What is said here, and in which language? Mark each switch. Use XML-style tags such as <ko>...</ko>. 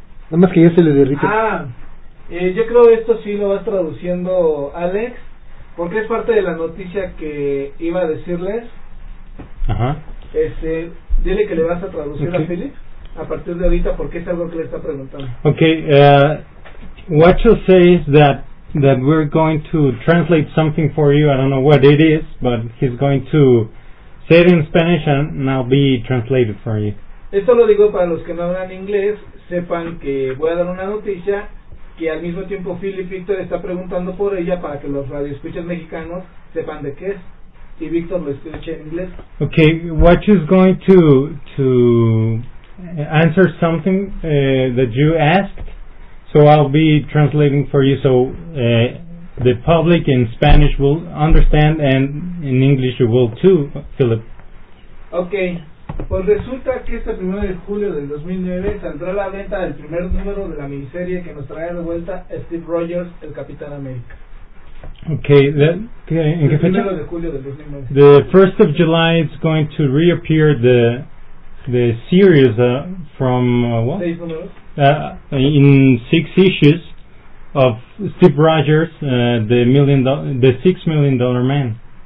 <es>Nada más que ya se le derrite. Yo creo esto sí lo vas traduciendo, Alex. Porque es parte de la noticia que iba a decirles. Ajá. Dile que le vas a traducir a Philip a partir de ahorita porque es algo que le está preguntando.</es> <en>Okay, Wacho says that we're going to translate something for you. I don't know what it is, but he's going to say it in Spanish and now be translated for you. Esto lo digo para los que no hablan inglés, sepan que voy a dar una noticia que al mismo tiempo Philip Victor está preguntando por ella para que los radioescuchas mexicanos sepan de qué es y Victor lo escuche en inglés. Okay, Watch is going to answer something that you asked, so I'll be translating for you so the public in Spanish will understand and in English you will too, Philip. Okay.</en> <es>Pues resulta que este 1 de julio del 2009 saldrá a la venta el primer número de la miniserie que nos trae de vuelta Steve Rogers, el Capitán América. Okay, ¿en qué fecha? El 1 de julio del 2009.</es> <en>The 1st of July is going to reappear the series from what?</en> <es>6 números.</es> <en>In 6 issues of Steve Rogers, the $6 million man.</en>